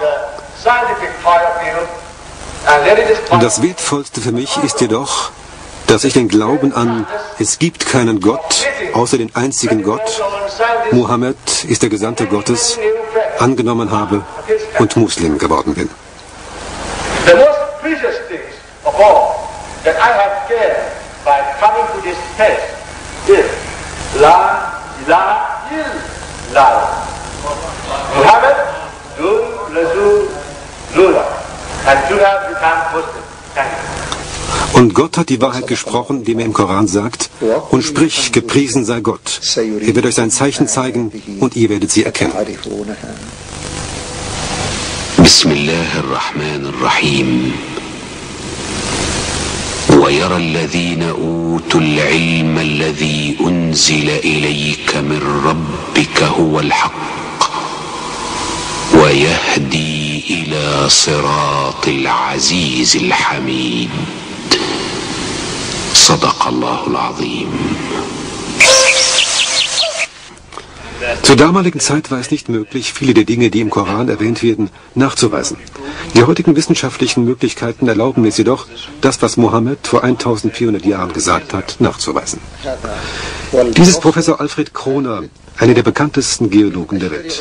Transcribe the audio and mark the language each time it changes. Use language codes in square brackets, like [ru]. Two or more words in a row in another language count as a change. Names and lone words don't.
[de] Das Wertvollste für mich ist jedoch, dass ich den Glauben an, es gibt keinen Gott, außer den einzigen Gott, Mohammed ist der Gesandte Gottes, angenommen habe und Muslim geworden bin. [en] The most precious things of all that I have gained by coming to this test is [ar] لا إله إلا الله. محمد رسول الله. [en] And you have become Muslim. Thank you. [de] Und Gott hat die Wahrheit gesprochen, indem er im Koran sagt, und sprich, gepriesen sei Gott. Er wird euch sein Zeichen zeigen und ihr werdet sie erkennen. [ar] Bismillahirrahmanirrahim. ويرى الذين أوتوا العلم الذي أنزل إليك من ربك هو الحق ويهدي إلى صراط العزيز الحميد صدق الله العظيم. [de] Zur damaligen Zeit war es nicht möglich, viele der Dinge, die im Koran erwähnt werden, nachzuweisen. Die heutigen wissenschaftlichen Möglichkeiten erlauben es jedoch, das, was Mohammed vor 1400 Jahren gesagt hat, nachzuweisen. Dies ist Professor Alfred Kroner, einer der bekanntesten Geologen der Welt.